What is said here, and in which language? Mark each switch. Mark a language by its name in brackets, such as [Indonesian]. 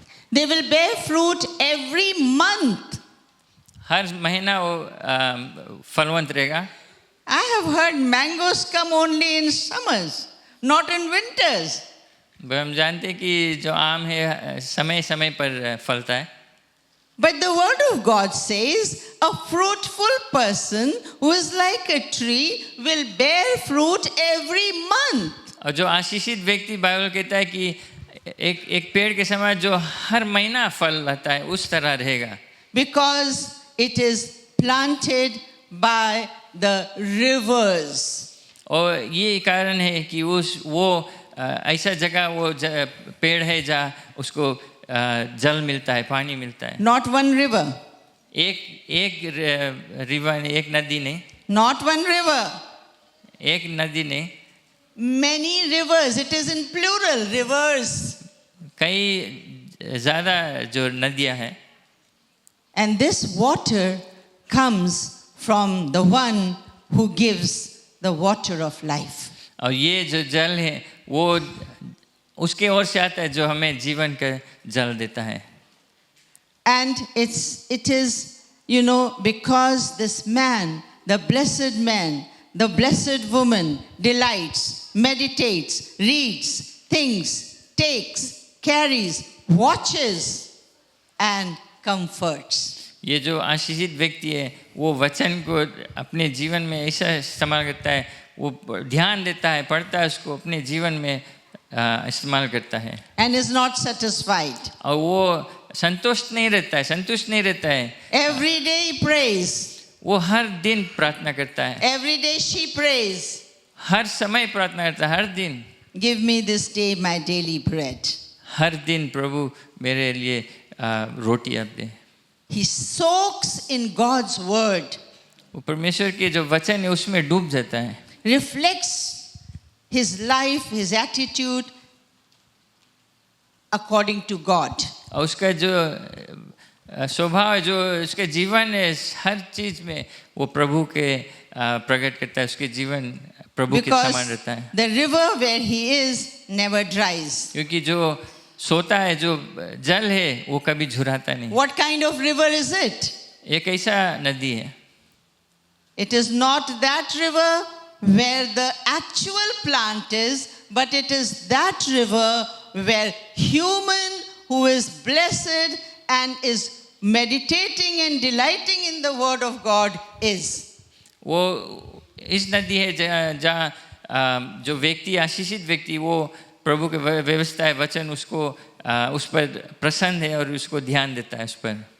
[English] They will bear fruit every month. [Hindi] हर महीना वो फलवंत रहेगा। [English] I have heard mangoes come only in summers, not in winters. [Hindi] हम जानते हैं कि जो आम है समय समय पर फलता है। [English] But the word of God says, a fruitful person who is like a tree will bear fruit every month. [Hindi] और जो आशीषित व्यक्ति, बाइबल कहता है कि एक पेड़ के समान जो हर महीना फल लाता है, उस तरह रहेगा। [English] Because it is planted by the rivers. [Hindi] और ये कारण है कि वो ऐसा जगह वो पेड़ है जहाँ उसको जल मिलता है, पानी मिलता है. [English] Not one river. [Hindi] एक रिवर, एक नदी नहीं. [English] Not one river. [Hindi] एक नदी नहीं. [English] Many rivers. It is in plural, rivers. [Hindi] कई ज़्यादा जो नदियाँ हैं. [English] And this water comes from the one who gives the water of life. [Hindi] और ये जो जल है वो उसके ओर से आता है जो हमें जीवन का जल देता है. [English] And it is, because this man, the blessed woman delights, meditates, reads, thinks, takes, carries, watches and comforts. [Hindi] ये जो आशीषित व्यक्ति है वो वचन को अपने जीवन में ऐसा इस्तेमाल करता है, वो ध्यान देता है, पढ़ता है, उसको अपने जीवन में इस्तेमाल करता है. [English] And is not satisfied. [Hindi] और वो संतुष्ट नहीं रहता है. [English] Every day he prays. [Hindi] वो हर दिन प्रार्थना करता है. [English] Every day she prays. [Hindi] हर समय प्रार्थना करता है, हर दिन. [English] Give me this day my daily bread. [Hindi] हर दिन प्रभु मेरे लिए रोटी आप दे. [English] He soaks in God's word. [Hindi] वो परमेश्वर के जो वचन है उसमें डूब जाता है. [English] Reflects his life, his attitude according to God. [Hindi] और उसका जो स्वभाव है, जो उसके जीवन है, हर चीज में वो प्रभु के प्रकट करता है. उसके जीवन प्रभु के समान रहता है. [English] The river where he is never dries. [Hindi] क्योंकि जो सोता है, जो जल है वो कभी झुराता नहीं. [English] What kind of river is it? [Hindi] एक ऐसा नदी है. [English] It is not that river where the actual plant is, but it is that river where human who is blessed and is meditating and delighting in the word of God is. [Hindi] वो इस नदी है जहाँ जो व्यक्ति, आशीषित व्यक्ति, वो प्रभु के व्यवस्था है, वचन उसको उस पर प्रसन्न है और उसको ध्यान देता है उस पर.